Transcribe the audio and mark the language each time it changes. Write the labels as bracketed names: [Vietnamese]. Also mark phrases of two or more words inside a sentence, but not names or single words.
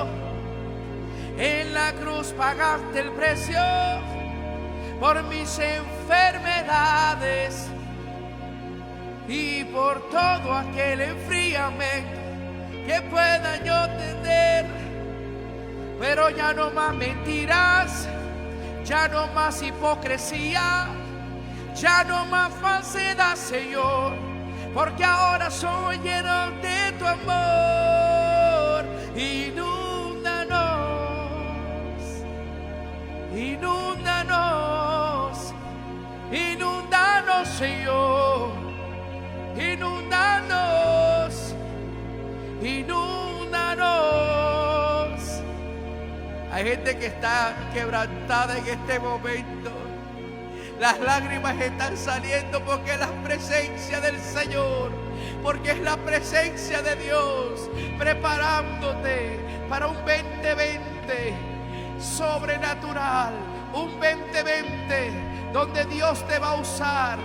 [Spanish] En la cruz pagaste el precio por mis enfermedades y por todo aquel enfriamiento que pueda yo tener. Pero ya no más mentiras, ya no más hipocresía, ya no más falsedad, Señor, porque ahora soy lleno de tu amor. Inúndanos, inúndanos, Señor, inúndanos, inúndanos. Hay gente que está quebrantada en este momento. Las lágrimas están saliendo porque es la presencia del Señor, porque es la presencia de Dios preparándote para un 2020 sobrenatural, un 2020 donde Dios te va a usar.